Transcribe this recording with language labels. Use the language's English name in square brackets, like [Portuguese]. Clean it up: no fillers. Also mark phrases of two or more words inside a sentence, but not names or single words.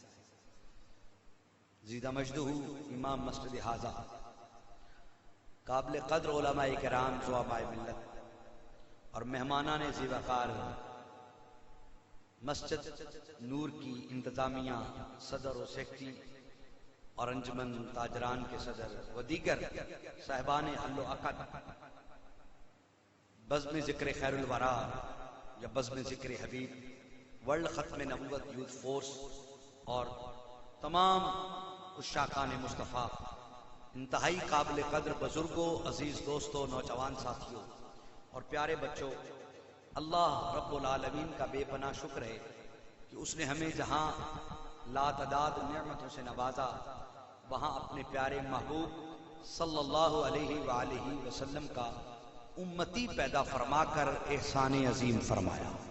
[Urdu] زیدہ مجدہ امام مسجد حاضہ، قابل قدر علماء کرام زعماء ملت اور مہمانان ذی وقار مسجد نور کی انتظامیہ، صدر و سیکرٹری اور انجمن تاجران کے صدر و دیگر صاحبان حل و عقد، بزم ذکر خیر الورا یا بزم ذکر حبیب، ورلڈ ختم نبوت یوتھ فورس اور تمام عشاقان مصطفیٰ، انتہائی قابل قدر بزرگوں، عزیز دوستوں، نوجوان ساتھیوں اور پیارے بچوں، [Arabic] اللہ رب العالمین [Urdu] کا بے پناہ شکر ہے کہ اس نے ہمیں جہاں لا تعداد نعمتوں سے نوازا، وہاں اپنے پیارے محبوب [Arabic] صلی اللہ علیہ وآلہ وسلم [Urdu] کا امتی پیدا فرما کر احسان عظیم فرمایا۔